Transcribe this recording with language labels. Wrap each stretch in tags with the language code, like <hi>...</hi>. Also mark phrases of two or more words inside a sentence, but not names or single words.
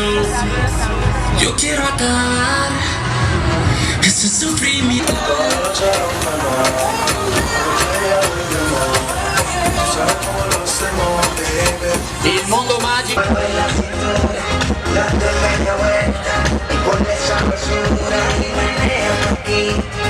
<es>Yo quiero atar ese sufrimiento.</es> <it>Il mondo magico.</it> <es>Date media vuelta y con esa mesura y meneo aquí,</es>